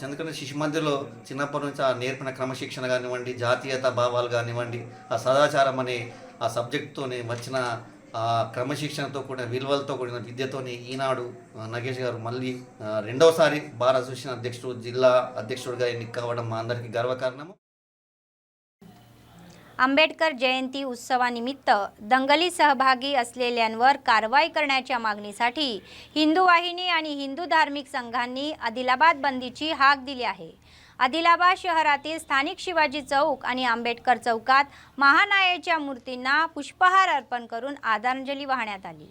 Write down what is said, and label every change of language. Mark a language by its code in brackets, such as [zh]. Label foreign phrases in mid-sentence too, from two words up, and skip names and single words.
[te] ఎందుకంటే శిశుమందిర్లో చిన్నప్పటి నుంచి ఆ నేర్పిన క్రమశిక్షణ కానివ్వండి, జాతీయత భావాలు కానివ్వండి, ఆ సదాచారం అనే ఆ సబ్జెక్టుతోనే వచ్చిన ఆ క్రమశిక్షణతో కూడిన విలువలతో కూడిన విద్యతోని ఈనాడు నగేష్ గారు మళ్ళీ రెండవసారి [en] bar association [te] అధ్యక్షుడు, జిల్లా अध्यक्षుడిగా ఎన్నిక కావడం మా అందరికీ గర్వకారణము. [mr] आंबेडकर जयंती उत्सवानिमित्त दंगली सहभागी असलेल्यांवर कारवाई करण्याच्या मागणीसाठी हिंदू वाहिनी आणि हिंदू धार्मिक संघांनी आदिलाबाद बंदीची हाक दिली आहे. आदिलाबाद शहरातील स्थानिक शिवाजी चौक आणि आंबेडकर चौकात महानायकाच्या मूर्तींना पुष्पहार अर्पण करून आदरांजली वाहण्यात आली.